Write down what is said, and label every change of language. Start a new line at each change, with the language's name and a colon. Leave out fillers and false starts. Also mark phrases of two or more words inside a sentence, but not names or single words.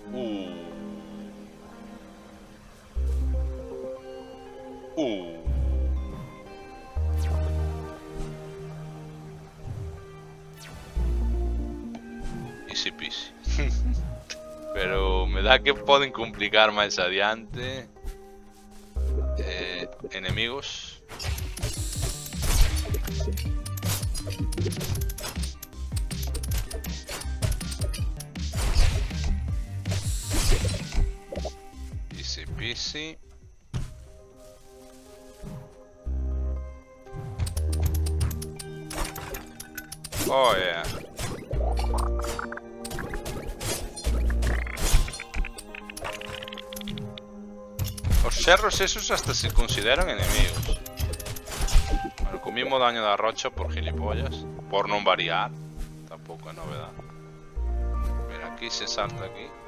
English: Easy peasy.
Galician: Pero me da que poden complicar máis adiante. Enemigos.
English: Easy peasy. Oh yeah.
Galician: Os xerros esos hasta se consideran enemigos. Bueno, comimos daño da rocha por gilipollas. Por non variar. Tampouco é novedad. Mira, aquí se salta aquí.